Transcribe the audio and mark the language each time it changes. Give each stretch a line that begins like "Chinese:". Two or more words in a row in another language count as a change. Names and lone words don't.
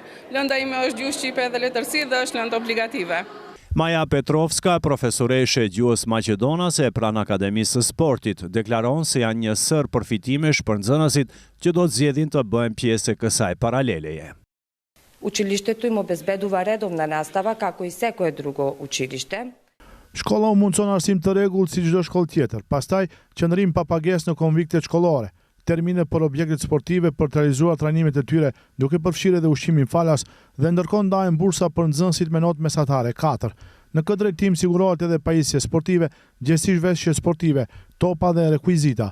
Albanian: Lënda ime është gjuhë shqipe dhe letërsi dhe është lëndë obligative. Maja Petrovska, profesoreshe gjuhës maqedonase pranë Akademisë së Sportit, deklaron se janë një sër përfitimesh për nxënësit që do të zgjedhin të bëhen pjesë e kësaj paraleleje.
Macedonian: Училиштето им обезбедува редовна настава како и секое друго училиште.
Albanian: Shkolla u mundson arsim të rregullt si çdo shkollë tjetër, pastaj qëndrim pa pagesë në konviktet shkollore, termine për objektet sportive për të realizuar trajnimet e tyre, duke përfshirë edhe ushqimin falas dhe ndërkohë ndahen bursa për nxënësit me notë mesatare 4. Në këtë drejtim sigurohet edhe pajisje sportive, gjësi zhveshje sportive, topa dhe rekuizita.